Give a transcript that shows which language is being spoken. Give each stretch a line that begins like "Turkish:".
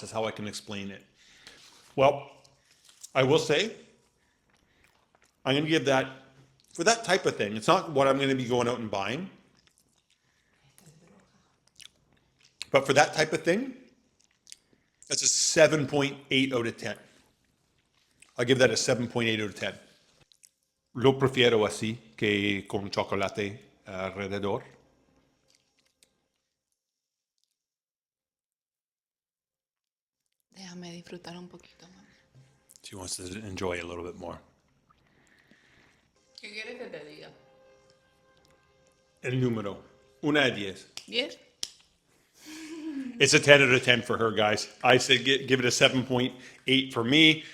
English: That's how I can explain it. Well, I will say, I'm going to give that, for that type of thing, it's not what I'm going to be going out and buying. But for that type of thing, that's a 7.8 out of 10. I'll give that a 7.8 out of 10.
Spanish: Lo prefiero así que con chocolate alrededor. Déjame disfrutar un poquito más.
English: She wants to enjoy a little bit more.
Spanish: ¿Qué quieres que te diga? El número. 1 a 10. 10.
English: It's a 10 out of 10 for her, guys. I said give it a 7.8 for me.